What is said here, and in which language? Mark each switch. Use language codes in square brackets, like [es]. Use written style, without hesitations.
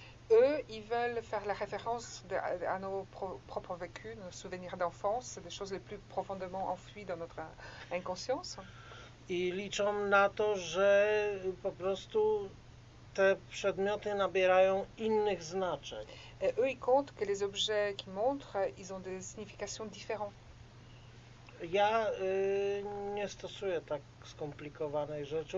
[fr] Eux, ils veulent faire la référence à nos propres vécus, nos souvenirs d'enfance, des choses les plus profondément enfouies dans notre inconscience. [pl] I liczą na to, że po prostu te przedmioty nabierają innych znaczeń. [fr] Et eux, ils comptent que les objets qu'ils montrent, ils ont des significations différentes. [pl] Ja nie stosuję tak skomplikowanej rzeczy.